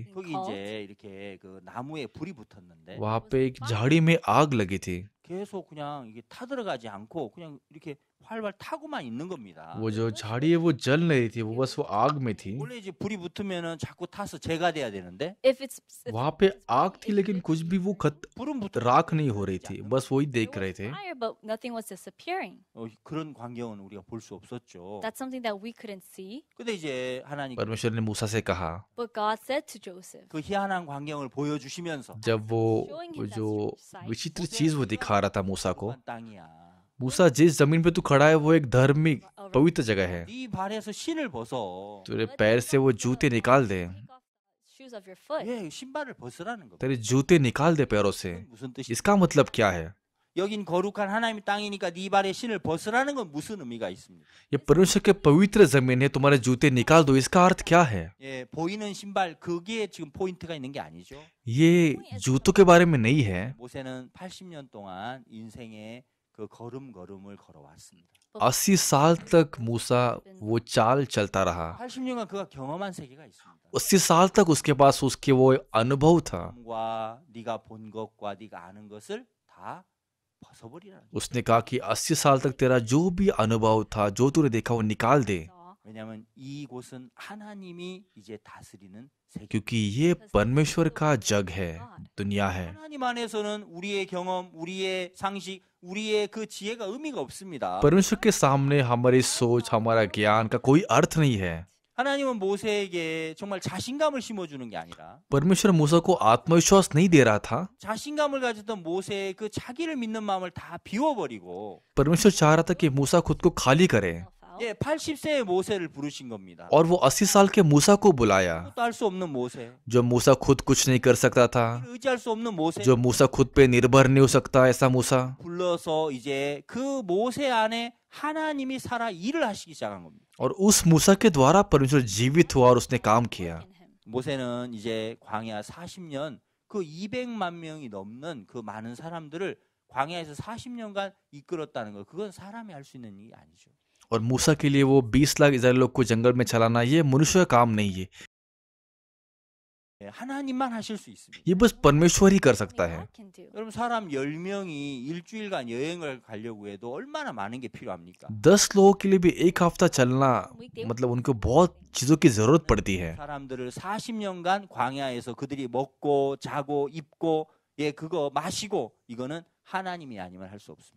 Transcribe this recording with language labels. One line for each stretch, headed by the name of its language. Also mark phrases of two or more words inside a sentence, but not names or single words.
Korean: 거기 이제 이렇게 그 나무에 불이 붙었는데
Hindi: वहां पे एक झाड़ी में आग लगी थी।
Korean: 계속 그냥 이게 타들어가지 않고 그냥 이렇게 활발 타고만 있는 겁니다.
Hindi: वो जो झाड़ी है वो जल नहीं थी, वो बस वो आग में थी।
Korean: 원래 이제 불이 붙으면은 자꾸 타서 재가 돼야 되는데
English: If it's
Hindi: वहां पे आग थी लेकिन कुछ भी वो
Korean: 불은 붙어
Hindi: राख नहीं हो रही थी, बस वही देख रहे थे।
English: fire, but nothing was disappearing.
Korean: 그런 광경은 우리가 볼 수 없었죠.
English: That's something that we couldn't see.
Korean: 근데 이제 하나님
Hindi: परमेश्वर ने मूसा से कहा,
English: But God said to Joseph,
Korean: 그 희한한 광경을 보여주시면서
Hindi: जब वो जो विचित्र चीज वो दिखा रहा था मूसा को,
Korean: 한 땅이야.
Hindi: मूसा जिस जमीन पे तू खड़ा है वो एक धार्मिक पवित्र जगह है,
Korean: 네 발에서 신을 벗어.
Hindi: तेरे पैर से वो जूते निकाल दे,
English: take off the shoes of your foot.
Korean: 예, 신발을 벗으라는 겁니다.
Hindi: तेरे जूते निकाल दे पैरों से।
Korean: 무슨 뜻이?
Hindi: इसका मतलब क्या है?
Korean: 여긴 거룩한 하나님의 땅이니까 네 발에 신을 벗으라는 건 무슨 의미가 있습니까?
Hindi: ये परमेश्वर के पवित्र जमीन है, तुम्हारे जूते निकाल दो, इसका अर्थ क्या है?
Korean: 예, 보이는 신발 그게 지금 포인트가 있는 게 아니죠.
Hindi: ये जूतों के बारे में नहीं है।
Korean: 모세는 80년 동안 인생의 그 걸음걸음을 걸어왔습니다.
Hindi: 80 साल तक मूसा वो चाल चलता रहा।
Korean: 80년간 그가 경험한 세계가 있습니다.
Hindi: 80 साल तक उसके पास उसके वो अनुभव था।
Korean: 과 네가 본 것과 네가 아는 것을 다 벗어버리라는 거예요.
Hindi: उसने कहा कि 80 साल तक तेरा जो भी अनुभव था, जो तूने देखा, वो निकाल दे,
Korean: 왜냐하면 이곳은 하나님이 이제 다스리는 세계.
Hindi: क्योंकि ये परमेश्वर का जग है, दुनिया है।
Korean: 하나님 안에서는 우리의 경험, 우리의 상식, 우리의 그 지혜가 의미가 없습니다.
Hindi: परमेश्वर के सामने हमारी सोच, हमारा ज्ञान का कोई अर्थ नहीं है।
Korean: 하나님은 모세에게 정말 자신감을 심어주는 게 아니라
Hindi: परमेश्वर मूसा को आत्मविश्वास नहीं दे रहा था।
Korean: 자신감을 가졌던 모세의 그 자기를 믿는 마음을 다 비워버리고
Hindi: परमेश्वर चाह रहा था कि मूसा खुद को खाली करे,
Korean: 예, 80세의 모세를 부르신 겁니다.
Hindi: और वो 80 साल के मूसा को बुलाया,
Korean: 또 할 수 없는 모세,
Hindi: जो मूसा खुद कुछ नहीं कर सकता था,
Korean: 의지할 수 없는 모세
Hindi: जो मूसा खुद पे निर्भर नहीं हो सकता, ऐसा मूसा।
Korean: 불러서 이제 그 모세 안에 하나님이 살아 일을 하시기 시작한 겁니다.
Hindi: और उस मूसा के द्वारा परमेश्वर जीवित हुआ और उसने काम किया।
Korean: 모세는 이제 광야 40년 그 200만 명이 넘는 그 많은 사람들을 광야에서 40년간 이끌었다는 거, 그건 사람이 할 수 있는 일이 아니죠.
Hindi: और मूसा के लिए वो 20 लाख इजराइल लोग को जंगल में चलाना ये मनुष्य का काम नहीं है,
Korean: 예, 하나님만 하실 수 있습니다.
Hindi: ये बस परमेश्वर ही कर सकता है।
Korean: 여러분 사람 10명이 일주일간 여행을 가려고 해도 얼마나 많은 게 필요합니까?
Hindi: 10 लोगों के लिए भी एक हफ्ता चलना मतलब उनको बहुत चीजों की जरूरत पड़ती है।
Korean: 사람들을 40년간 광야에서 그들이 먹고 자고 입고 예 그거 마시고 이거는 하나님이 아니면 할 수 없습니다.